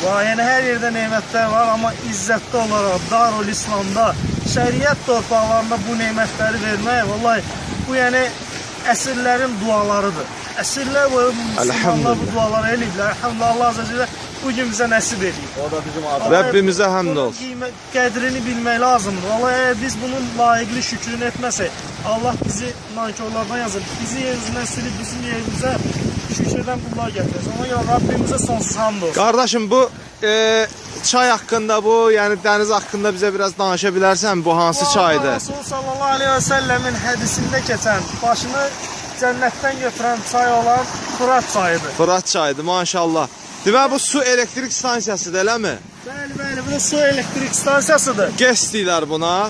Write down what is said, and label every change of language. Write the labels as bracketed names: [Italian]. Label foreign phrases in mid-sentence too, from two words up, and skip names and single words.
[Turkish] Yani her yerde nimetler var ama izzetli olarak Darul İslam'da, şeriat torpaqlarında bu nimetleri vermək, vallahi bu yani [Azerbaijani] əsrlərin dualarıdır. Əsrlər boyu Müslümanlar bu duaları eləyiblər. [Turkish] Elhamdülillah, Allah [Arabic] Azze ve Celle [Turkish] bugün bize nasip ediyor. [Azerbaijani] O da bizim adımız. Rabbimize hamd olsun. Qədrini bilmək lazımdır. Vallahi eğer biz bunun layiqli şükrünü etməsək, Allah bizi nankörlardan yazır. Bizi yerimizdən silib bizim yerimizə şükürdən bunlar gətirir. Ona görə Rabbimize sonsuz hamd olsun. [Turkish] Kardeşim bu çay hakkında bu yani deniz hakkında bize biraz [Azerbaijani] danışa bilərsən bu hansı çaydır? Rasul [Arabic] sallallahu aleyhi ve sellemin [Azerbaijani] hədisində keçən başını cənnətdən götürən çay olan Fırat çayıdır. Fırat çayıdır maşallah. Deməli bu su elektrik stansiyasıdır, eləmi? Bəli, bu su elektrik stansiyasıdır. GES deyirlər buna.